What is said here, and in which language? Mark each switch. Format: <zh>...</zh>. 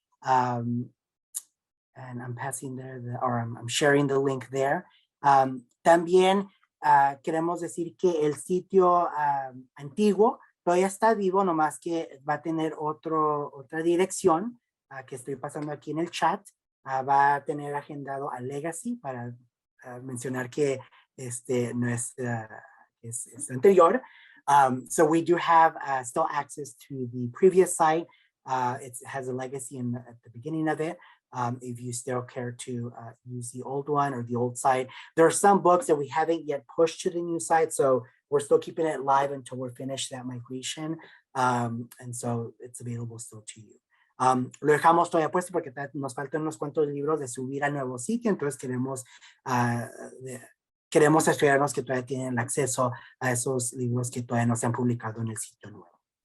<en>And I'm passing there, I'm sharing the link there.</en> <es>También queremos decir que el sitio antiguo todavía está vivo, nomás que va a tener otra dirección que estoy pasando aquí en el chat. Va a tener agendado a Legacy para mencionar que no es anterior.</es> <en>So we do have still access to the previous site. It has a legacy at the beginning of it. If you still care to use the old one or the old site. There are some books that we haven't yet pushed to the new site, so we're still keeping it live until we're finished that migration. And so it's available still to you.</en> <es>Lo dejamos todavía puesto porque nos faltan unos cuantos libros de subir al nuevo sitio, entonces queremos asegurarnos que todavía tienen acceso a esos libros que todavía no se han publicado en el sitio nuevo.</es>